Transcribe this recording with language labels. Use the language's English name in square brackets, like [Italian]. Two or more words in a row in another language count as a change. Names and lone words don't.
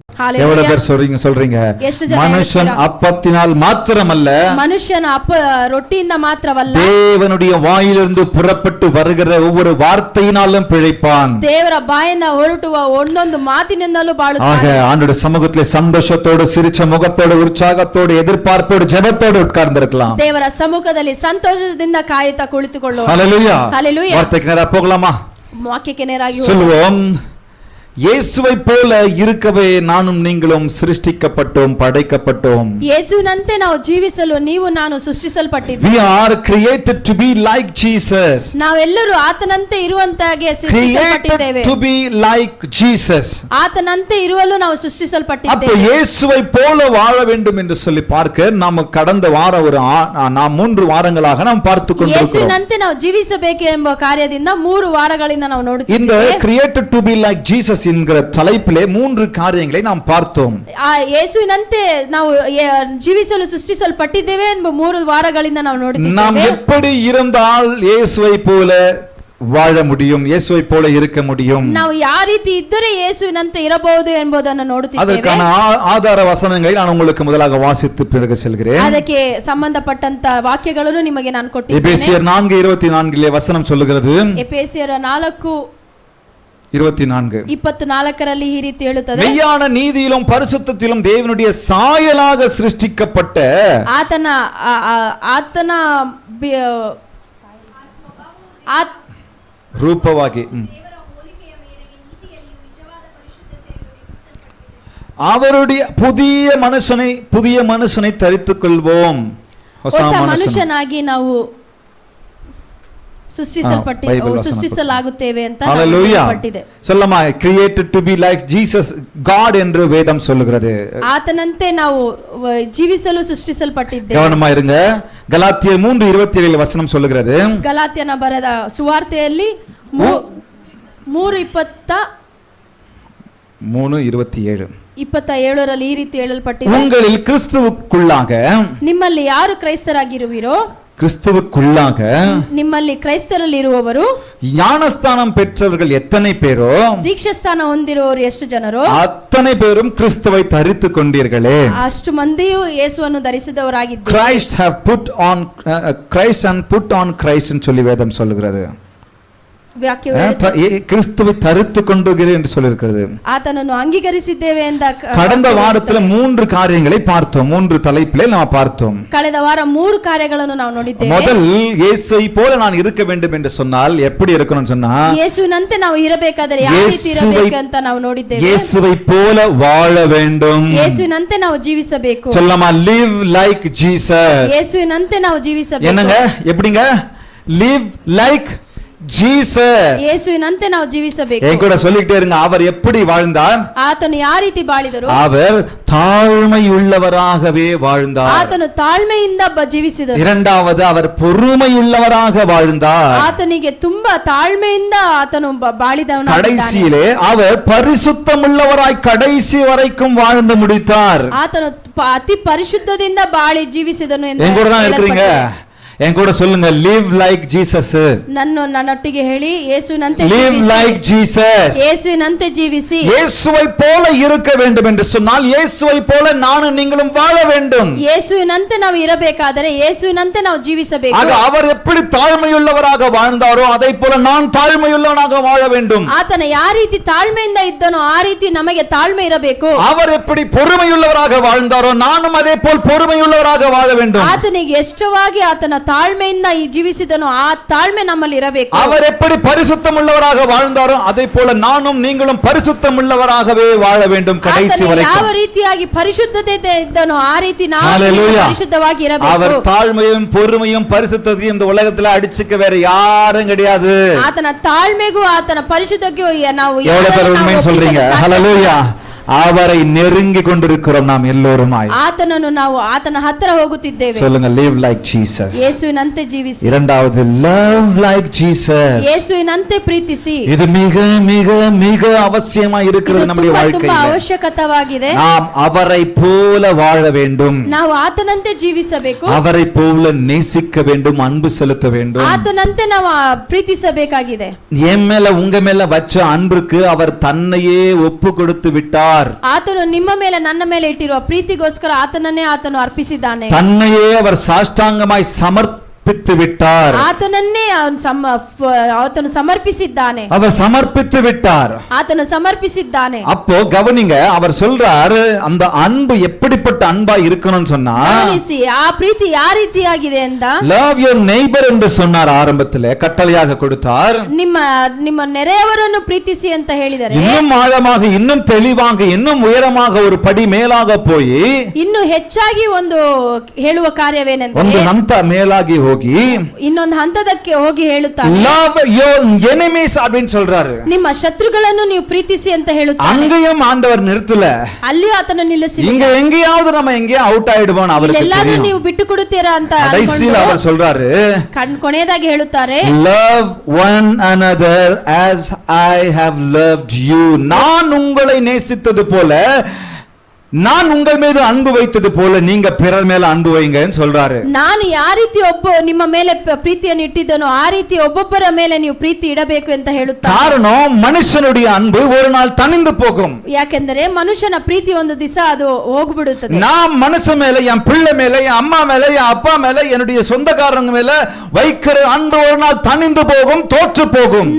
[Tamil] எவ்வளவு பேர் சொல்றீங்க மனுஷன் அப்பத்தினால் மாத்திரமல்ல, [Kannada] ಮನುಷ್ಯನ ರೊಟ್ಟಿಯಿಂದ ಮಾತ್ರವಲ್ಲ, [Tamil] தேவனுடைய வாயிலிருந்து புறப்பட்டு வருகிற ஒவ்வொரு வார்த்தையினாலும் பிழைப்பான். [Kannada] ದೇವರ ಬಾಯಿಂದ ಹೊರಟುವ ಒಂದೊಂದು ಮಾತಿನಿಂದಲೂ ಬಾಳುತ್ತಾನೆ. [Tamil] ஆக ஆண்டவருடைய சமூகத்திலே சந்தோஷத்தோடு, சிரிச்ச முகத்தோடு, உற்சாகத்தோடு, எதிர்பார்ப்போடு, ஜெபத்தோடு உட்கார்ந்திருக்கலாம். [Kannada] ದೇವರ ಸಮ್ಮುಖದಲ್ಲಿ ಸಂತೋಷದಿಂದ ಕಾಯುತ್ತಾ ಕುಳಿತುಕೊಳ್ಳುವ. [Tamil] ஹல்லேலூயா. ஹல்லேலூயா. வார்த்தைக்கு நேரா போகலாமா? [Kannada] ವಾಕ್ಯಕ್ಕೆ ನೇರಾಗಿ [Tamil] சொல்வோம். இயேசுவை போல இருக்கவே நானும் நீங்களும் சிருஷ்டிக்கப்பட்டோம், படைக்கப்பட்டோம். [Kannada] ಯೇಸುವಿನಂತೆ ನಾವು ಜೀವಿಸಲು ನೀವು ನಾನು ಸೃಷ್ಟಿಸಲ್ಪಟ್ಟಿದ್ದೇವೆ. [English] We are created to be like Jesus. [Kannada] ನಾವೆಲ್ಲರೂ ಆತನಂತೆ ಇರುವಂತಾಗೆ ಸೃಷ್ಟಿಸಲ್ಪಟ್ಟಿದ್ದೇವೆ. [English] To be like Jesus. [Kannada] ಆತನಂತೆ ಇರಲು ನಾವು ಸೃಷ್ಟಿಸಲ್ಪಟ್ಟಿದ್ದೇವೆ. [Tamil] அப்ப இயேசுவை போல வாழ வேண்டும் என்று சொல்லி பார்க்க நாம் கடந்த வார நாம் 3 வாரங்களாக நாம் பார்த்து கொண்டிருக்கிறோம். [Kannada] ಯೇಸುವಿನಂತೆ ನಾವು ಜೀವಿಸಬೇಕು ಎಂಬ ಕಾರ್ಯದಿಂದ 3 ವಾರಗಳಿಂದ ನಾವು ನೋಡುತ್ತಿದ್ದೇವೆ. [Tamil] இந்த [English] created to be like Jesus [Tamil] என்கிற தலைப்பிலே 3 காரியங்களை நாம் பார்த்தோம். [Kannada] ಯೇಸುವಿನಂತೆ ನಾವು ಜೀವಿಸಲು ಸೃಷ್ಟಿಸಲ್ಪಟ್ಟಿದ್ದೇವೆ ಎಂಬ 3 ವಾರಗಳಿಂದ ನಾವು ನೋಡುತ್ತಿದ್ದೇವೆ. [Tamil] நாம் எப்படி இருந்தால் இயேசுவை போல வாழ முடியும், இயேசுவை போல இருக்க முடியும், [Kannada] ನಾವು ಯಾವ ರೀತಿ ಇದ್ದರೆ ಯೇಸುವಿನಂತೆ ಇರಬಹುದು ಎಂಬುದನ್ನು ನೋಡುತ್ತಿದ್ದೇವೆ. [Tamil] அதற்கான ஆதார வசனங்களை நான் உங்களுக்கு முதலாக வாசித்து பிறகு செல்கிறேன். [Kannada] ಅದಕ್ಕೆ ಸಂಬಂಧಪಟ್ಟಂತ ವಾಕ್ಯಗಳನ್ನು ನಿಮಗೆ ನಾನು ಕೊಟ್ಟಿದ್ದೇನೆ. [Tamil] எபேசியர் 4:24 வசனம் சொல்லுகிறது. [Kannada] ಎಫೆಸಿಯರ 4:24 ಈ ರೀತಿ ಹೇಳುತ್ತದೆ, [Tamil] மெய்யான நீதியிலும் பரிசுத்தத்திலும் தேவனுடைய சாயலாக சிருஷ்டிக்கப்பட்ட [Kannada] ಆತನ [Tamil] ರೂಪವಾಗಿ அவருடைய புதிய மனுஷனை தரித்துக் கொள்வோம். [Kannada] ಹೊಸ ಮನುಷ್ಯನಾಗಿ ನಾವು ಸೃಷ್ಟಿಸಲಾಗುತ್ತೇವೆ ಅಂತ ಹೇಳಲ್ಪಟ್ಟಿದೆ. [Tamil] சொல்லமா [English] created to be like Jesus, God [Tamil] என்று வேதம் சொல்லுகிறது. [Kannada] ಆತನಂತೆ ನಾವು ಜೀವಿಸಲು ಸೃಷ್ಟಿಸಲ್ಪಟ್ಟಿದ್ದೇವೆ. [Tamil] கவனமா இருங்க. கலாத்தியர் 3:27 வசனம் சொல்லுகிறது. [Kannada] ಗಲಾತ್ಯನ ಬರೆದ ಸುವಾರ್ತೆಯಲ್ಲಿ 3:27 ಈ ರೀತಿ ಹೇಳಲ್ಪಟ್ಟಿದೆ, [Tamil] உங்களில் கிறிஸ்துவுக்குள்ளாக, [Kannada] ನಿಮ್ಮಲ್ಲಿ ಯಾರು ಕ್ರೈಸ್ತರಾಗಿರುವಿರೋ, [Tamil] கிறிஸ்துவுக்குள்ளாக [Kannada] ನಿಮ್ಮಲ್ಲಿ ಕ್ರೈಸ್ತರಲ್ಲಿರುವವರು, [Tamil] ஞானஸ்தானம் பெற்றவர்கள் எத்தனை பேரோ, [Kannada] ದೀಕ್ಷಾಸ್ನಾನ ಹೊಂದಿರುವವರು ಎಷ್ಟು ಜನರೋ, [Tamil] அத்தனை பேரும் கிறிஸ்துவை தரித்துக் கொண்டீர்களே. [Kannada] ಅಷ್ಟು ಮಂದಿಯು ಯೇಸುವನ್ನು ಧರಿಸಿದವರಾಗಿದ್ದಾರೆ. [English] Christ have put on Christ and put on Christ [Tamil] என்று சொல்லி வேதம் சொல்லுகிறது. கிறிஸ்துவை தரித்துக் கொண்டீர்கள் என்று சொல்லியிருக்கிறது. [Kannada] ಆತನನ್ನು ಅಂಗೀಕರಿಸಿದ್ದೇವೆ ಎಂದ [Tamil] கடந்த வாரத்துல 3 காரியங்களை பார்த்தோம். 3 தலைப்பிலே நாம் பார்த்தோம். [Kannada] ಕಳೆದ ವಾರ 3 ಕಾರ್ಯಗಳನ್ನು ನಾವು ನೋಡಿದ್ದೇವೆ. [Tamil] முதல், இயேசுவை போல நான் இருக்க வேண்டும் என்று சொன்னால் எப்படி இருக்கணும்னு சொன்னா, [Kannada] ಯೇಸುವಿನಂತೆ ನಾವು ಇರಬೇಕಾದರೆ ಯಾವ ರೀತಿ ಇರಬೇಕು ಅಂತ ನಾವು ನೋಡಿದ್ದೇವೆ. [Tamil] இயேசுவை போல வாழ வேண்டும். [Kannada] ಯೇಸುವಿನಂತೆ ನಾವು ಜೀವಿಸಬೇಕು. [English] சொல்லமா live like Jesus. [Kannada] ಯೇಸುವಿನಂತೆ ನಾವು ಜೀವಿಸಬೇಕು. [Tamil] என்னங்க எப்படிங்க [English] live like Jesus. [Kannada] ಯೇಸುವಿನಂತೆ ನಾವು ಜೀವಿಸಬೇಕು. [Tamil] என் கூட சொல்லிட்டே இருங்க. அவர் எப்படி வாழ்ந்தார்? [Kannada] ಆತನು ಯಾವ ರೀತಿ ಬಾಳಿದರು? [Tamil] அவர் தாழ்மையுள்ளவராகவே வாழ்ந்தார். [Kannada] ಆತನು ತಾಳ್ಮೆಯಿಂದ ಜೀವಿಸಿದರು. [Tamil] இரண்டாவது, அவர் பொறுமையுள்ளவராக வாழ்ந்தார். [Kannada] ಆತನಿಗೆ ತುಂಬಾ ತಾಳ್ಮೆಯಿಂದ ಆತನು ಬಾಳಿದವನಾಗಿದ್ದಾನೆ. [Tamil] கடைசியிலே அவர் பரிசுத்தமுள்ளவராய் கடைசி வரைக்கும் வாழ்ந்து முடித்தார். [Kannada] ಆತನು ಅತಿ ಪರಿಶುದ್ಧದಿಂದ ಬಾಳಿ ಜೀವಿಸಿದನು ಎಂದು. [Tamil] என் கூட தான் இருக்கீங்க? என் கூட சொல்லுங்க, [English] live like Jesus. [Kannada] ನನ್ನೊಟ್ಟಿಗೆ ಹೇಳಿ, ಯೇಸುವಿನಂತೆ [English] live like Jesus. [Kannada] ಯೇಸುವಿನಂತೆ ಜೀವಿಸಿ. [Tamil] இயேசுவை போல இருக்க வேண்டும் என்று சொன்னால் இயேசுவை போல நானும் நீங்களும் வாழ வேண்டும். [Kannada] ಯೇಸುವಿನಂತೆ ನಾವು ಇರಬೇಕಾದರೆ ಯೇಸುವಿನಂತೆ ನಾವು ಜೀವಿಸಬೇಕು. [Tamil] ஆக அவர் எப்படி தாழ்மையுள்ளவராக வாழ்ந்தாரோ அதை போல நான் தாழ்மையுள்ளவனாக வாழ வேண்டும். [Kannada] ಆತನ ಯಾವ ರೀತಿ ತಾಳ್ಮೆಯಿಂದ ಇದ್ದನೋ ಆ ರೀತಿ ನಮಗೆ ತಾಳ್ಮೆ ಇರಬೇಕು. [Tamil] அவர் எப்படி பொறுமையுள்ளவராக வாழ்ந்தாரோ நானும் அதே போல் பொறுமையுள்ளவராக வாழ வேண்டும். [Kannada] ಆತನಿಗೆ ಎಷ್ಟವಾಗಿ ಆತನ ತಾಳ್ಮೆಯಿಂದ ಜೀವಿಸಿದನು ಆ ತಾಳ್ಮೆ ನಮ್ಮಲ್ಲಿ ಇರಬೇಕು. [Tamil] அவர் எப்படி பரிசுத்தம் உள்ளவராக வாழ்ந்தாரோ அதே போல நானும் நீங்களும் பரிசுத்தம் உள்ளவராகவே வாழ வேண்டும் கடைசி வரைக்கும். [Kannada] ಯಾವ ರೀತಿಯಾಗಿ ಪರಿಶುದ್ಧತೆ ಇದ್ದನೋ ಆ ರೀತಿ ನಾವು ಪರಿಶುದ್ಧವಾಗಿ ಇರಬೇಕು. [Tamil] அவர் தாழ்மையும் பொறுமையும் பரிசுத்தத்தையும் இந்த உலகத்துல அடிச்சுக்க வேற யாரும் கிடையாது. [Kannada] ಆತನ ತಾಳ್ಮೆಗೂ ಆತನ ಪರಿಶುದ್ಧತೆಗೂ ನಾವು [Tamil] எவ்வளவு பேர் உண்மைன்னு சொல்றீங்க? ஹல்லேலூயா. அவரை நெருங்கி கொண்டிருக்கிறோம் நாம் எல்லோருமாய். [Kannada] ಆತನನ್ನು ನಾವು ಆತನ ಹತ್ತಿರ ಹೋಗುತ್ತಿದ್ದೇವೆ. [Tamil] சொல்லுங்க, [English] live like Jesus. [Kannada] ಯೇಸುವಿನಂತೆ ಜೀವಿಸಿ. [Tamil] இரண்டாவது, [English] love like Jesus. [Kannada] ಯೇಸುವಿನಂತೆ ಪ್ರೀತಿಸಿ. [Tamil] இது மிக மிக மிக அவசியமா இருக்கிறது நம்முடைய வாழ்க்கையில. [Kannada] ತುಂಬಾ ಅವಶ್ಯಕವಾಗಿದೆ. [Tamil] நாம் அவரை போல வாழ வேண்டும். [Kannada] ನಾವು ಆತನಂತೆ ಜೀವಿಸಬೇಕು. [Tamil] அவரை போல நேசிக்க வேண்டும், அன்பு செலுத்த வேண்டும். [Kannada] ಆತನಂತೆ ನಾವು ಪ್ರೀತಿಸಬೇಕಾಗಿದೆ. [Tamil] என் மேல உங்க மேல வச்ச அன்புக்கு அவர் தன்னையே ஒப்பு கொடுத்து விட்டார். கொடுத்தார். [Kannada] ಆತನು ನಿಮ್ಮ ಮೇಲೆ ನನ್ನ ಮೇಲೆ ಇಟ್ಟಿರುವ ಪ್ರೀತಿಗೋಸ್ಕರ ಆತನನ್ನೇ ಆತನು ಅರ್ಪಿಸಿದ್ದಾನೆ. [Tamil] தன்னையே அவர் சாஷ்டாங்கமாய் சமர்ப்பித்து விட்டார். [Kannada] ಆತನನ್ನೇ ಆತನು ಸಮರ್ಪಿಸಿದ್ದಾನೆ. [Tamil] அவர் சமர்ப்பித்து விட்டார். [Kannada] ಆತನು ಸಮರ್ಪಿಸಿದ್ದಾನೆ. [Tamil] அப்போ கவனிங்க, அவர் சொல்றாரு அந்த அன்பு எப்படிப்பட்ட அன்பா இருக்கணும்னு சொன்னா, [Kannada] ಗಮನಿಸಿ ಆ ಪ್ರೀತಿ ಯಾವ ರೀತಿಯಾಗಿದೆ ಅಂತ. [English] love your neighbour [Tamil] என்று சொன்னார் ஆரம்பத்திலே, கட்டளையாக கொடுத்தார். [Kannada] ನಿಮ್ಮ ನೆರೆಯವರನ್ನು ಪ್ರೀತಿಸಿ ಅಂತ ಹೇಳಿದರೆ, [Tamil] இன்னும் ஆழமாக, இன்னும் தெளிவாக, இன்னும் உயரமாக ஒரு படி ಮೇಲಾಗ போய் [Kannada] ಇನ್ನು ಹೆಚ್ಚಾಗಿ ಒಂದು ಹೇಳುವ ಕಾರ್ಯವೇನೆಂದರೆ, ಒಂದು ಹಂತ ಮೇಲಾಗಿ ಹೋಗಿ ಇನ್ನೊಂದು ಹಂತದಕ್ಕೆ ಹೋಗಿ ಹೇಳುತ್ತಾನೆ, [English] love your enemies [Tamil] அப்படின்னு சொல்றாரு. [Kannada] ನಿಮ್ಮ ಶತ್ರುಗಳನ್ನು ನೀವು ಪ್ರೀತಿಸಿ ಅಂತ ಹೇಳುತ್ತಾನೆ. [Tamil] அங்கேயும் ஆண்டவர் நிறுத்தல, [Kannada] ಅಲ್ಲಿಯೂ ಆತನು ನಿಲ್ಲಿಸಿ, [Tamil] இங்க எங்கேயாவது நம்ம எங்கேயா ಔಟ್ ಆயிடுவோம் அவருக்கு [Kannada] ಎಲ್ಲಾದ್ರೂ [Tamil] தெரியும். [Kannada] ನೀವು ಬಿಟ್ಟು ಕೊಡುತ್ತೀರಾ ಅಂತ [Tamil] கடைசியில் அவர் சொல்றாரு, [Kannada] ಕೊನೆಯದಾಗಿ ಹೇಳುತ್ತಾರೆ, [English] love one another as I have loved you. [Tamil] நான் உங்களை நேசித்தது போல, நான் உங்கள் மீது அன்பு வைத்தது போல நீங்க பிறர் மேல அன்பு வைங்கன்னு சொல்றாரு. [Kannada] ನಾನು ಯಾವ ರೀತಿ ನಿಮ್ಮ ಮೇಲೆ ಪ್ರೀತಿಯನ್ನು ಇಟ್ಟಿದ್ದನೋ ಆ ರೀತಿ ಒಬ್ಬೊಬ್ಬರ ಮೇಲೆ ನೀವು ಪ್ರೀತಿ ಇಡಬೇಕು ಅಂತ ಹೇಳುತ್ತಾರೆ. [Tamil] காரணம், மனுஷனுடைய அன்பு ஒரு நாள் தணிந்து போகும். [Kannada] ಯಾಕೆಂದರೆ ಮನುಷ್ಯನ ಪ್ರೀತಿ ಒಂದು ದಿವಸ ಅದು ಹೋಗ್ಬಿಡುತ್ತದೆ. [Tamil] நான் மனுஷன் மேல, என் பிள்ளை மேல, என் அம்மா மேல, என் அப்பா மேல, என்னுடைய சொந்தக்காரங்க மேல வைக்கிற அன்பு ஒரு நாள் தணிந்து போகும், தோற்று போகும்.